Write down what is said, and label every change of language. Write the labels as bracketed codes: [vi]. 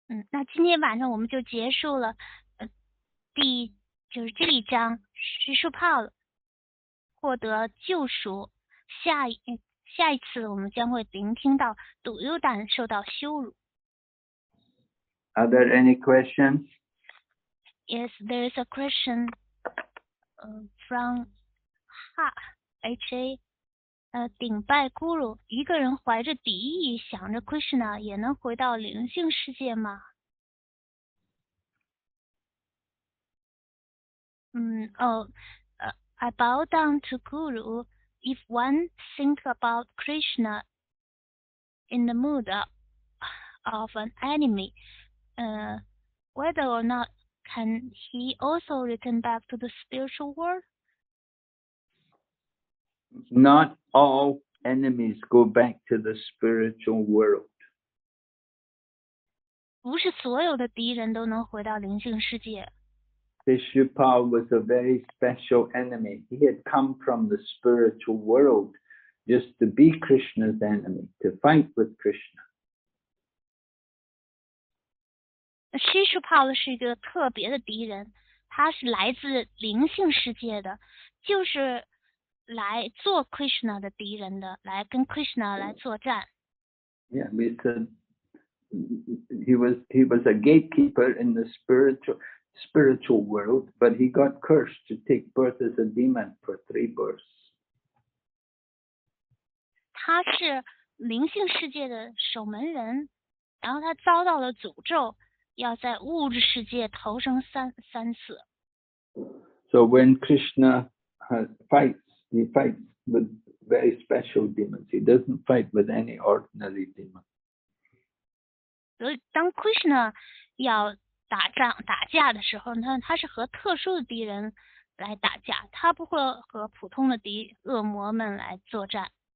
[zh] 那今天晚上我们就结束了，就是这一章Śiśupāla获得救赎。下一次我们将会聆听到Duryodhana受到羞辱。 [en] Are there any questions? Yes, there is a question from HA. [zh] 顶拜 Guru， 一个人怀着敌意想着 Krishna 也能回到灵性世界吗？ [en] I bow down to Guru. If one think about Krishna in the mood of an enemy, whether or not can he also return back to the spiritual world? Not all enemies go back to the spiritual world. [zh] 不是所有的敌人都能回到灵性世界。 [en] Śiśupāla was a very special enemy. He had come from the spiritual world just to be Krishna's enemy, to fight with Krishna. [zh] Śiśupāla 是一个特别的敌人，他是来自灵性世界的，就是来做 Krishna 的敌人的，来跟 Krishna 来作战。 [en] Yeah, we said he was a gatekeeper in the spiritual world, but he got cursed to take birth as a demon for 3 births. [zh] 他是灵性世界的守门人，然后他遭到了诅咒，要在物质世界投生三次。 [en] So when Krishna fights, he fights with very special demons. He doesn't fight with any ordinary demon. [zh] 所以当 Krishna 要打架的时候，他是和特殊的敌人来打架，他不会和普通的恶魔们来作战。